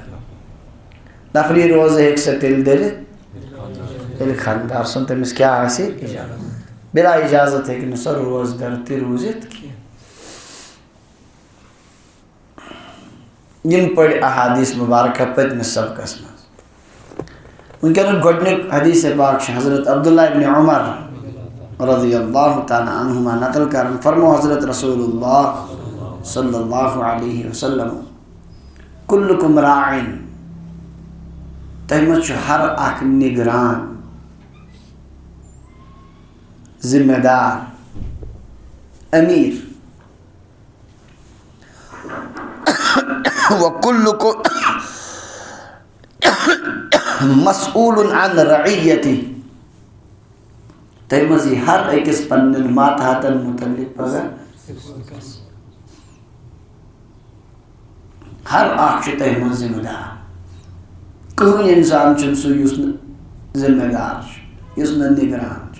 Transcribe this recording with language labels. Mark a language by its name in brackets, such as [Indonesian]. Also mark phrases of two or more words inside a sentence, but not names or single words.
[Kashmiri] نفری روزٕ ہیٚکہِ سۄ تیٚلہِ دٔرِتھ ییٚلہِ خاندار سُنٛد تٔمِس کیٛاہ آسہِ اِجازت. بلا اجازت ہیٚکہِ نہٕ سۄ روزدر تہِ روٗزِتھ کینٛہہ. یِم پٔرۍ احادیث مبارکہ پٔتمِس سبقس منٛز. وٕنکیٚنُک گۄڈنیُک حدیث پاک چھُ حضرت عبداللہ ابن عمر [Arabic] رضی اللہ تعالیٰ عنہما [Kashmiri] نقل کران. فرمو حضرت رسول اللہ [Arabic] صلی اللہ علیہ وسلم: کلکم راعٍ. [Kashmiri] تۄہہِ منٛز چھُ ہر اکھ نگران، ذمہ دار، امیر. [Arabic] وَكُلُّكُمْ مسئول عن رعیتہ. [Kashmiri] تۄہہِ منٛز یی ہر أکِس پننٮ۪ن ماتحتن متعلق پگاہ. ہر اکھ چھُ تۄہہِ منٛز ذمہ دار. کٕہٕنۍ اِنسان چھُنہٕ سُہ یُس نہٕ ذمہ دار چھُ، یُس نہٕ نگران چھُ.